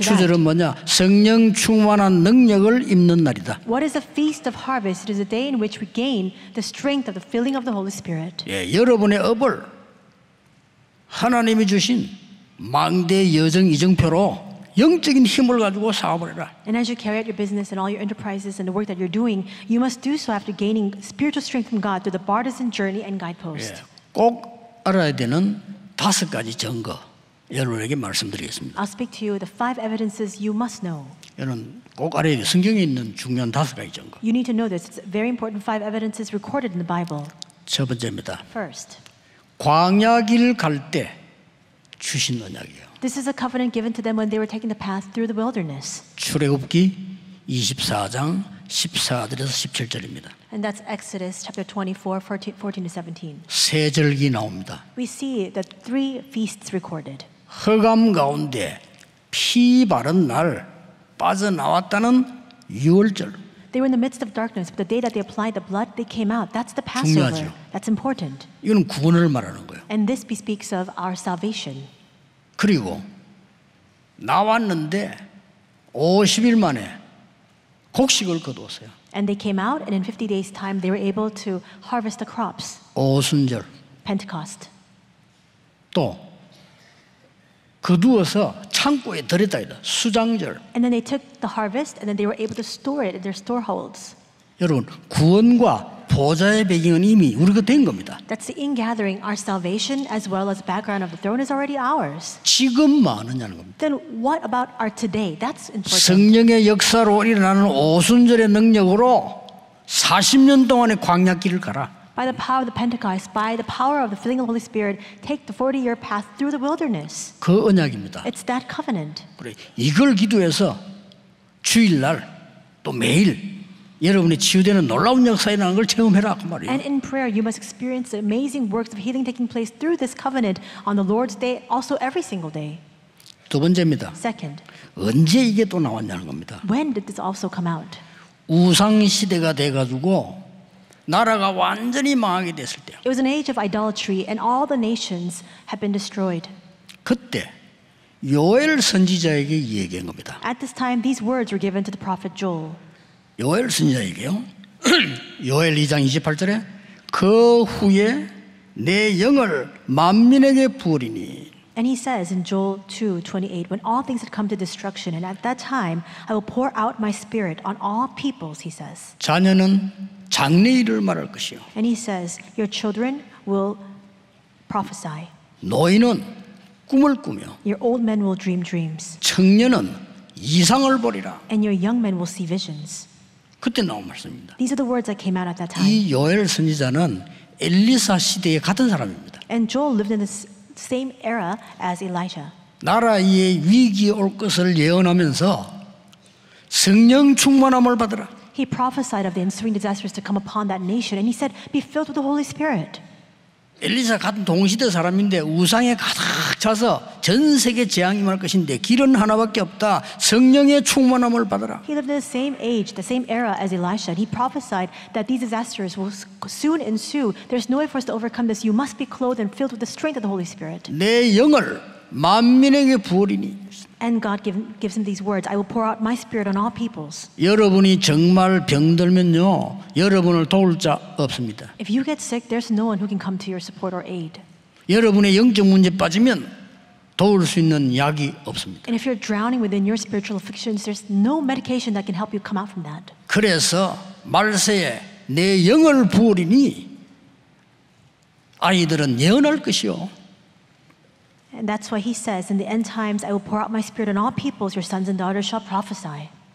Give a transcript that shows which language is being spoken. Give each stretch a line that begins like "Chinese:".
Korean: 맥주절은 뭐냐? 성령 충만한 능력을 입는 날이다.
English: What is the feast of harvest? It is a day in which we gain the strength of the filling of the Holy Spirit.
Korean: 예, 여러분의 업을 하나님이 주신 망대 여정 이정표로 영적인 힘을 가지고 사업을 해라.
English: And as you carry out your business and all your enterprises and the work that you're doing, you must do so after gaining spiritual strength from God through the partisan journey and guidepost.
Korean: 예, 꼭 알아야 되는 5가지 증거 여러분에게 말씀드리겠습니다.
English: I'll speak to you the 5 evidences you must know.
Korean: 여러분 꼭 알아야 돼요. 성경에 있는 중요한 5가지 증거.
English: You need to know this. It's very important 5 evidences recorded in the Bible.
Korean: 첫 번째입니다.
English: First,
Korean: 광야길 갈 때 주신 언약이에요.
English: this is a covenant given to them when they were taking the path through the wilderness.
Korean: 출애굽기 24장 14절에서 17절입니다.
English: And that's Exodus chapter 24, 14 to 17.
Korean: 세 절기 나옵니다.
English: We see the 3 feasts recorded.
Korean: 흑암 가운데 피 바른 날 빠져나왔다는 유월절.
English: They were in the midst of darkness, but the day that they applied the blood, they came out. That's the Passover.
Korean: 중요하죠.
English: That's important.
Korean: 이거는 구원을 말하는 거예요.
English: And this bespeaks of our salvation.
Korean: 그리고 나왔는데 50일 만에 곡식을 거두었어요.
English: And they came out, and in 50 days' time, they were able to harvest the crops.
Korean: 오순절.
English: Pentecost.
Korean: 또 거두어서 창고에 들였다 이다. 수장절.
English: And then they took the harvest, and then they were able to store it in their storeholds.
Korean: 여러분 구원과 보좌의 배경은 이미 우리가 된 겁니다.
English: That's the ingathering. Our salvation, as well as background of the throne, is already ours.
Korean: 지금 뭐 하느냐는 겁니다.
English: Then what about our today? That's important.
Korean: 성령의 역사로 일어나는 오순절의 능력으로 40년 동안의 광야길을 가라.
English: By the power of the Pentecost, by the power of the filling of the Holy Spirit, take the 40-year path through the wilderness.
Korean: 그 언약입니다.
English: It's that covenant.
Korean: 그래, 이걸 기도해서 주일날 또 매일 여러분이 치유되는 놀라운 역사라는 걸 체험해라 그 말이에요.
English: And in prayer, you must experience the amazing works of healing taking place through this covenant on the Lord's day, also every single day.
Korean: 두 번째입니다.
English: Second,
Korean: 언제 이게 또 나왔냐는 겁니다.
English: when did this also come out?
Korean: 우상 시대가 돼가지고 나라가 완전히 망하게 됐을 때,
English: It was an age of idolatry, and all the nations had been destroyed.
Korean: 그때 요엘 선지자에게 얘기한 겁니다.
English: At this time, these words were given to the prophet Joel.
Korean: 요엘 선지자에게요. 요엘 2장 28절에 그 후에 내 영을 만민에게 부으리니.
English: And he says in Joel 2:28, when all things had come to destruction, and at that time I will pour out my spirit on all peoples, he says.
Korean: 자녀는 장래일을 말할 것이요.
English: And he says, your children will prophesy.
Korean: 노인은 꿈을 꾸며
English: Your old men will dream dreams.
Korean: 청년은 이상을 보리라.
English: And your young men will see visions.
Korean: 그때 나온 말씀입니다.
English: These are the words that came out at that time.
Korean: 이 요엘 선지자는 엘리사 시대에 같은 사람입니다.
English: And Joel lived in the same era as Elijah.
Korean: 나라에 위기 올 것을 예언하면서 성령 충만함을 받으라.
English: He prophesied of the ensuing disasters to come upon that nation, and he said, be filled with the Holy Spirit.
Korean: 엘리사 같은 동시대 사람인데 우상에 가득 차서 전 세계 재앙이 임할 것인데 길은 하나밖에 없다. 성령의 충만함을 받으라.
English: He lived in the same age, the same era as Elisha, and he prophesied that these disasters will soon ensue. There's no way for us to overcome this. You must be clothed and filled with the strength of the Holy Spirit.
Korean: 내 영을 만민에게 부으리니.
English: And God gives him these words, I will pour out my spirit on all peoples.
Korean: 여러분이 정말 병들면요, 여러분을 도울 자 없습니다.
English: If you get sick, there's no one who can come to your support or aid.
Korean: 여러분의 영적 문제 빠지면 도울 수 있는 약이 없습니다.
English: And if you're drowning within your spiritual afflictions, there's no medication that can help you come out from that.
Korean: 그래서 말세에 내 영을 부으리니 아이들은 예언할 것이요.
English: And that's why he says, in the end times, I will pour out my spirit on all peoples. Your sons and daughters shall prophesy.